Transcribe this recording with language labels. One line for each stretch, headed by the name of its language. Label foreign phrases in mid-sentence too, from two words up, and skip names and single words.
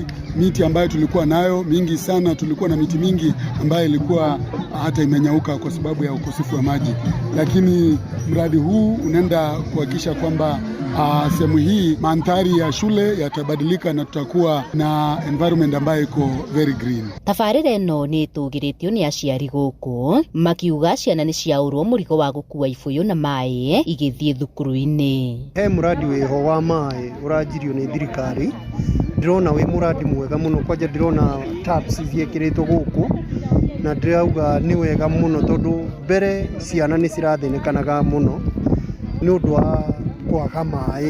Swahili: Miti ambayo tulikuwa nayo mingi sana, tulikuwa na miti mingi ambayo ilikuwa hata imenyauka kwa sababu ya ukosefu wa maji, lakini mradi huu unaenda kuhakikisha kwamba sehemu hii mandhari ya shule yatabadilika na tutakuwa na environment ambayo iko
English: very green.
Kikuyu: Tafarira ino ni tugiritio ni aciari guku makiuga ciana ni ciaurwo murigo wa gukua ibuyu na mai igithie thukuru-ini. He muradi wiho wa mai urajirio ni thirikari, ndirona wi muradi mwega muno, kwaje ndirona taps ciekiritwo guku na ndirauga ni wega muno tondu mbere ciana ni cirathinekanaga muno ni undu wa kwaga mai.